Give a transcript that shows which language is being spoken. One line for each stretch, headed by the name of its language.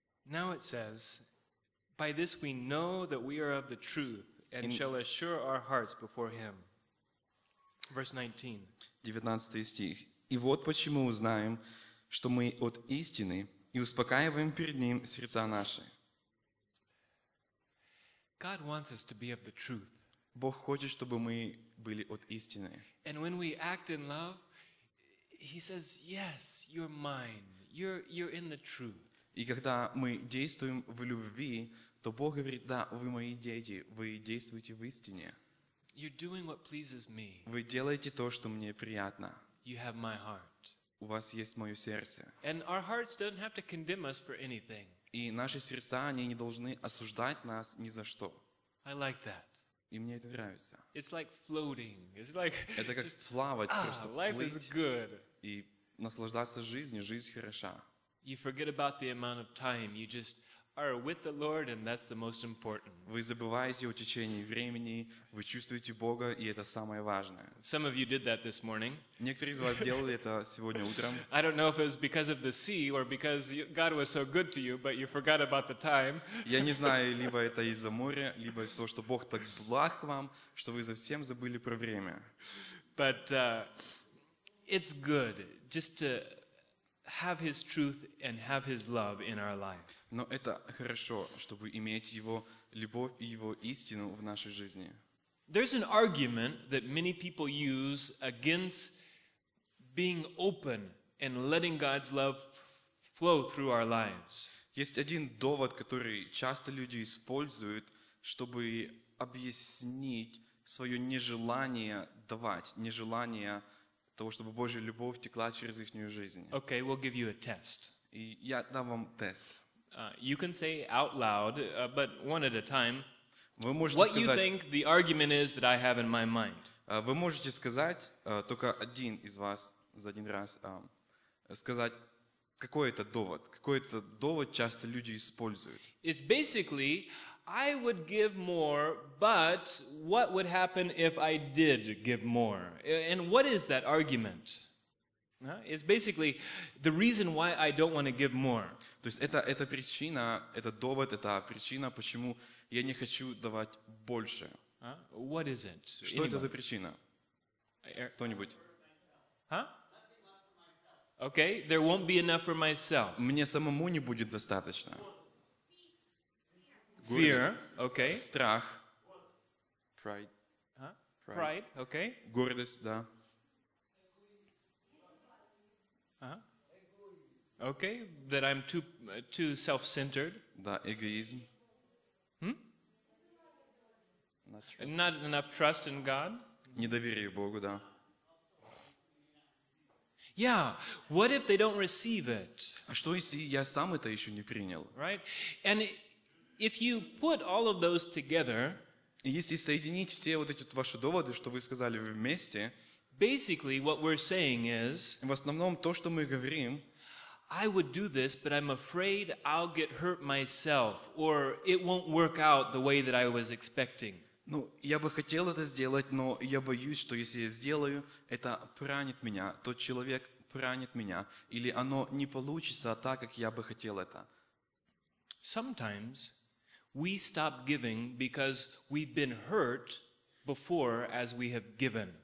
English: Now it says, "By this we know that we are of the truth and shall assure our hearts before him." Verse 19.
Russian: 19 стих. И вот почему узнаем, что мы от истины, и успокаиваем перед ним сердца наши.
English: God wants us to be of the truth.
Russian: Бог хочет, чтобы мы были от истины.
English: And when we act in love, he says, "Yes, you're mine. You're in the truth."
Russian: И когда мы действуем в любви, то Бог говорит: "Да, вы мои дети, вы действуете в истине."
English: You're doing what pleases me.
Russian: Вы делаете то, что мне приятно.
English: You have my heart.
Russian: У вас есть моё сердце.
English: And our hearts don't have to condemn us for anything.
Russian: И наши сердца, они не должны осуждать нас ни за что.
English: I like that.
Russian: И мне это нравится.
English: It's like floating. It's like
Russian: это как плавать, просто
English: life
Russian: плыть.
English: Is good.
Russian: И наслаждаться жизнью, жизнь хороша.
English: You forget about the amount of time. You just are with the Lord, and that's the most important.
Russian: Вы забываете о течении времени, вы чувствуете Бога, и это самое важное.
English: Some of you did that this morning.
Russian: Некоторые из вас делали это сегодня утром.
English: I don't know if it was because of the sea or because God was so good to you, but you forgot about the time.
Russian: Я не знаю, либо это из-за моря, либо из-за того, что Бог так благ к вам, что вы совсем забыли про время.
English: But it's good just to have his truth and have his love in our life.
Russian: Но это хорошо, чтобы иметь его любовь и его истину в нашей жизни.
English: There's an argument that many people use against being open and letting God's love flow through our lives.
Russian: Есть один довод, который часто люди используют, чтобы объяснить своё нежелание давать, нежелание того, чтобы Божья любовь текла через ихнюю жизнь.
English: Okay, we'll give you a test.
Russian: И я дам вам тест.
English: You can say out loud, but one at a time.
Russian: Вы можете
English: what
Russian: сказать,
English: you think the argument is that I have in my mind.
Russian: Вы можете сказать, только один из вас за один раз сказать, какой это довод часто люди используют.
English: It's basically, I would give more, but what would happen if I did give more? And what is that argument? It's basically the reason why I don't want to give more.
Russian: То есть это причина, это довод, это причина, почему я не хочу давать больше.
English: What is it?
Russian: Что
English: Anybody?
Russian: Это за причина? Кто-нибудь?
English: Okay, there won't be enough for myself.
Russian: Мне самому не будет достаточно.
English: Fear, okay.
Russian: Страх.
English: Pride. Pride, okay.
Russian: Гордость, да.
English: Okay, that I'm too self-centered.
Russian: Да, эгоизм.
English: Not enough trust in God.
Russian: Недоверие Богу, да.
English: Yeah, what if they don't receive it?
Russian: А что если я сам это еще не принял?
English: Right? And if you put all of those together,
Russian: если соединить все вот эти ваши доводы, что вы сказали вместе,
English: basically what we're saying is,
Russian: в основном то, что мы говорим,
English: I would do this, but I'm afraid I'll get hurt myself, or it won't work out the way that I was expecting.
Russian: Ну, я бы хотел это сделать, но я боюсь, что если я сделаю, это поранит меня, тот человек поранит меня, или оно не получится так, как я бы хотел это.
English: Sometimes we stop giving because we've been hurt before as we have given.